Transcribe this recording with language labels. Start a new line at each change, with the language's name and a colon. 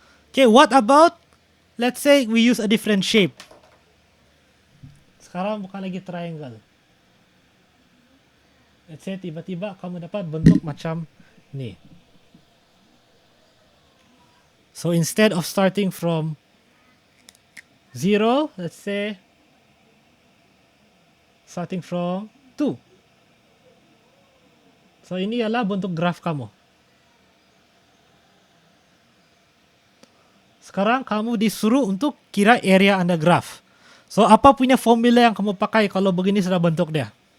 English: Okay, what about, let's say we use a different shape.
Malay: Sekarang bukan lagi triangle.
English: Let's say
Malay: tiba-tiba kamu dapat bentuk macam ni.
English: So instead of starting from 0, let's say starting from 2.
Malay: So ini adalah bentuk graf kamu. Sekarang kamu disuruh untuk kira area under graph. So apa punya formula yang kamu pakai kalau begini sudah bentuk dia?